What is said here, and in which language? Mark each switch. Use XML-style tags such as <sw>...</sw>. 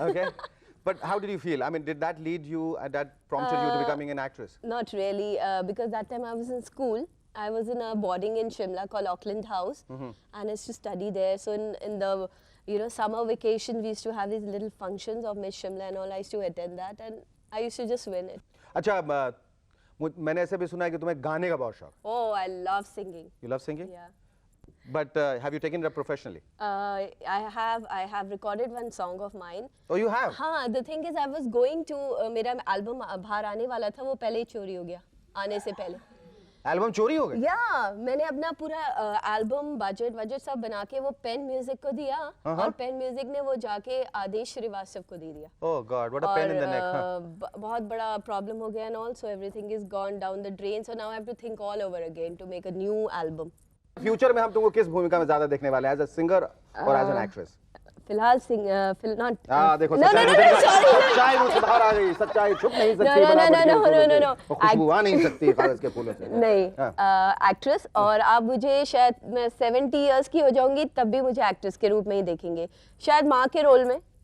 <en>Okay, but how did you feel? I mean, did that lead you, and that prompted you to becoming an actress? Not really, because that time I was in school. I was in a boarding in Shimla called Auckland House, and I used to study there. So in the summer vacation, we used to have these little functions of Miss Shimla and all. I used to attend that, and I used to just win it.</en> <hi>अच्छा, मैंने ऐसे भी सुना है कि तुम्हें गाने का बहुत शौक.</hi> <en>Oh, I love singing. You love singing? Yeah. But have you taken it up professionally? I have recorded one song of mine. Oh, you have?</en> <hi>हाँ,</hi> <en>the thing is I was going to</en> <hi>मेरा album बाहर आने वाला था, वो पहले ही चोरी हो गया आने से पहले. एल्बम चोरी हो गई? Yeah, मैंने अपना पूरा एल्बम बजट सब बना के वो पेन म्यूजिक को दिया और पेन म्यूजिक ने वो जाके आदेश श्रीवास्तव को दे दिया.</hi> <en>Oh God, what a pain in the neck.</en> <hi>बहुत बड़ा प्रॉब्लम हो गया</hi> <en>and also everything is gone down the drain, so now I have to think all over again to make a new album.</en> <hi>Future में हम तुमको किस भूमिका में ज्यादा देखने वाले हैं, एज अ सिंगर और एज एन एक्ट्रेस? फिलहाल नॉट देखो</hi> <en>no,</en> <hi>सच्चाई मुझसे बाहर आ गई, सच्चाई छुप नहीं सकती.</hi> <en>No.</en> <hi>खुशबू आ नहीं सकती कागज के फूलों से. नहीं, एक्ट्रेस. और आप मुझे शायद मैं 70 इयर्स की हो जाऊंगी तब भी मुझे एक्ट्रेस के रूप में ही देखेंगे, शायद माँ के रोल में.</hi>